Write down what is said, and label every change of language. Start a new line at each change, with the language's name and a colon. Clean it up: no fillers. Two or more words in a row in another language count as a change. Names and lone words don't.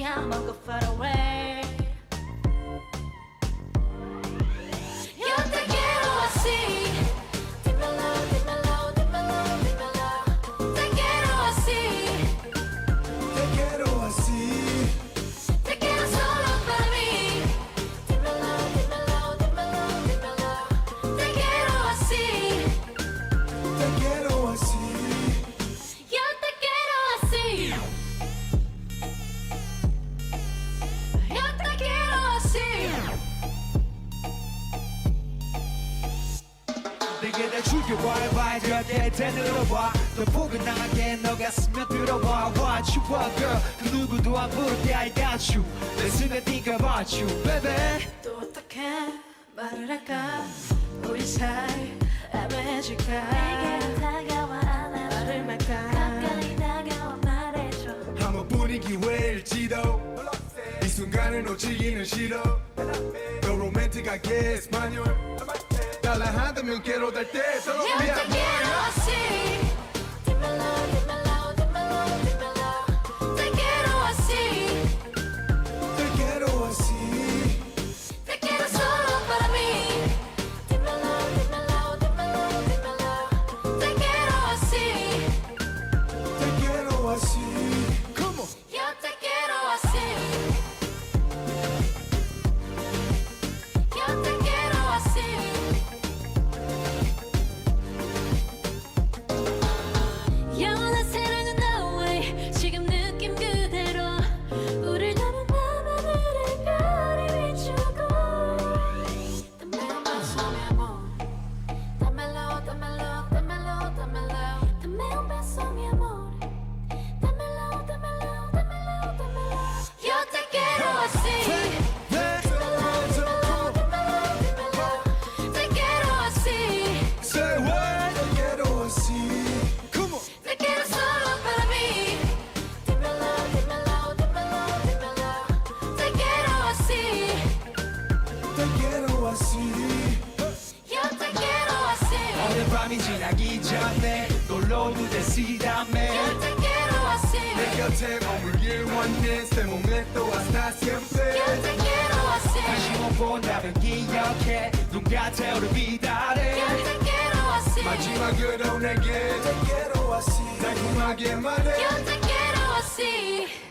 English: I'ma go far away.
Spanish: Yo te quiero así. Dímelo, dímelo, dímelo, dímelo. Te quiero así. Te quiero así. Te quiero solo para mí. Dímelo, dímelo, dímelo, dímelo. Te quiero así. Te quiero así. Yo te quiero así. Yo te quiero así.
Korean: 내게 날 죽여봐야 돼 에덴으로 와. 더 포근하게 너가 스며들어와.
English: What you want girl.
Korean: 그 누구도 안 부를게
English: I got you.
Korean: 내 순간 네가
English: about you
Korean: bebe. 또 어떻게 말을 할까? 우리 사이 애매해질까? 내게 다가와 안아줘 말을 말까? 가까이 다가와 말해줘 한번뿐인 기회일지도 이 순간을 놓치기는 싫어. 더 로맨틱하게 español로 달라 한다면
Spanish: Quiero, darte, todo, Yo te quiero amor. así. Dímelo, dímelo, dímelo, dímelo. Te quiero así. Te quiero así. Te quiero solo para mí. Dímelo, dímelo, dímelo, dímelo. Te quiero así. Te quiero así. Come on. Yo te quiero así. Yo te quiero así.
Korean: 영원한 사랑은
English: no way.
Korean: 지금 느낌 그대로 우릴 담은 밤하늘의 별이 비추고
Spanish: Dímelo beso mi amor. Dímelo, dímelo, dímelo, dímelo. Dame un beso mi amor. Dímelo, dímelo, dímelo, dímelo. Yo te quiero así. Dímelo, dímelo, dímelo. Te quiero así.
English: Say what?
Spanish: Te quiero así.
English: Come on.
Spanish: Te quiero solo para mí. Dímelo, dímelo, dímelo, dímelo. Te quiero así. Te quiero así. Yo te quiero así.
Korean: 오늘 밤이 지나기 전에 놀러도 되시다며.
Spanish: Yo te quiero así.
Korean: 내 곁에 머물길 원해. 내 몸에 또
Spanish: hasta siempre. Yo te quiero así.
Korean: 다시 못 본다면 기억해. 눈 같아 우리 비달해.
Spanish: Yo te quiero así.
Korean: 마지막으로 내게
Spanish: Te quiero así.
Korean: 달콤하게 말해.
Spanish: Yo te quiero así.